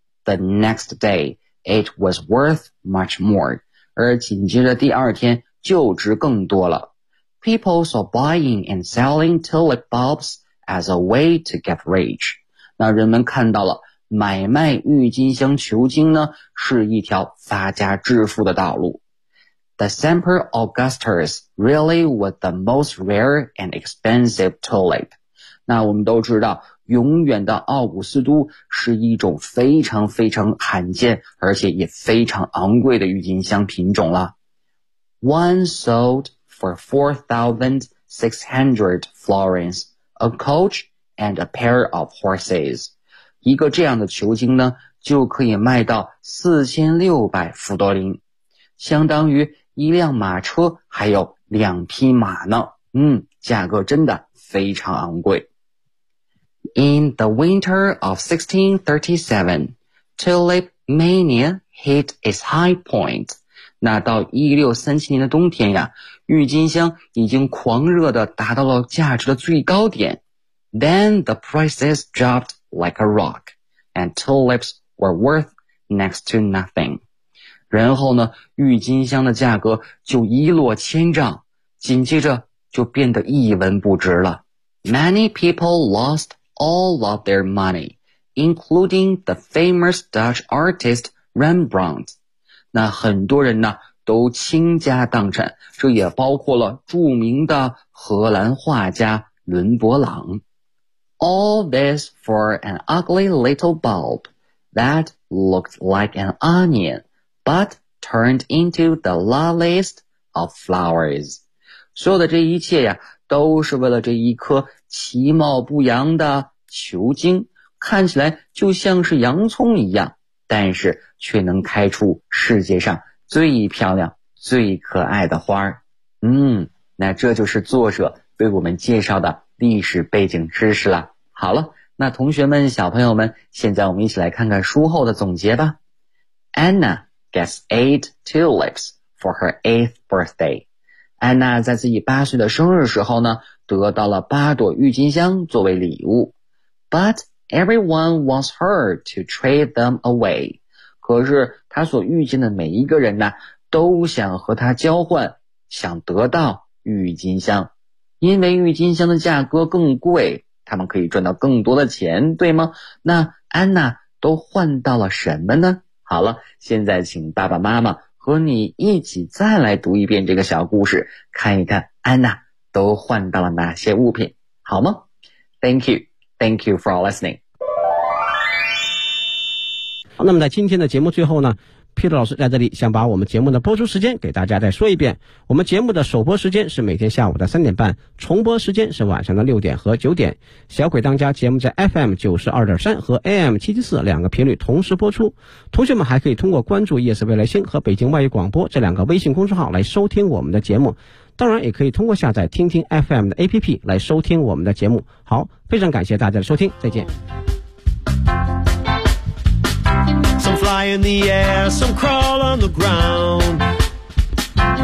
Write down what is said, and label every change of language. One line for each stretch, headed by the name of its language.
English: The next day, it was worth much more.
Chinese: 而紧接着第二天就值更多了。
English: People saw buying and selling tulip bulbs as a way to get rich.
Chinese: 那人们看到了买卖郁金香球茎呢是一条发家致富的道路。
English: The Semper Augustus really was the most rare and expensive tulip.
Chinese: 那我们都知道永远的奥古斯都是一种非常非常罕见而且也非常昂贵的郁金香品种了。
English: One sold for 4,600 florins, a coach and a pair of horses.
Chinese: 一个这样的球茎呢就可以卖到4600 florins, 相当于一辆马车还有两匹马呢。价格真的非常昂贵。
English: In the winter of 1637, tulip mania hit its high point.
Chinese: 那到1637年的冬天呀，郁金香已经狂热的达到了价值的最高点。
English: Then the prices dropped,like a rock, and tulips were worth next to nothing.
Chinese: 然后呢，郁金香的价格就一落千丈，紧接着就变得一文不值了。
English: Many people lost all of their money, including the famous Dutch artist Rembrandt.
Chinese: 那很多人呢，都倾家荡产，这也包括了著名的荷兰画家伦勃朗。
English: All this for an ugly little bulb that looked like an onion, but turned into the loveliest of flowers.
Chinese: 所有的这一切呀，都是为了这一颗其貌不扬的球茎，看起来就像是洋葱一样，但是却能开出世界上最漂亮、最可爱的花。那这就是作者为我们介绍的历史背景知识了。好了，那同学们、小朋友们，现在我们一起来看看书后的总结吧。
English: Anna gets 8 tulips for her 8th birthday.
Chinese: Anna 在自己8岁的生日时候呢，得到了8朵郁金香作为礼物。
English: But everyone wants her to trade them away.
Chinese: 可是她所遇见的每一个人呢，都想和她交换，想得到郁金香，因为郁金香的价格更贵。他们可以赚到更多的钱，对吗？那安娜都换到了什么呢？好了，现在请爸爸妈妈和你一起再来读一遍这个小故事，看一看安娜都换到了哪些物品，好吗？
English: Thank you. Thank you for listening.
Chinese: 好，那么在今天的节目最后呢，Peter 老师在这里想把我们节目的播出时间给大家再说一遍，我们节目的首播时间是每天下午的3:30，重播时间是晚上的6点和9点。小鬼当家节目在 FM92.3 和 AM774 两个频率同时播出，同学们还可以通过关注夜色未来星和北京外语广播这两个微信公众号来收听我们的节目，当然也可以通过下载听听 FM 的 APP 来收听我们的节目。好，非常感谢大家的收听，再见。
English: Fly in the air, some crawl on the ground.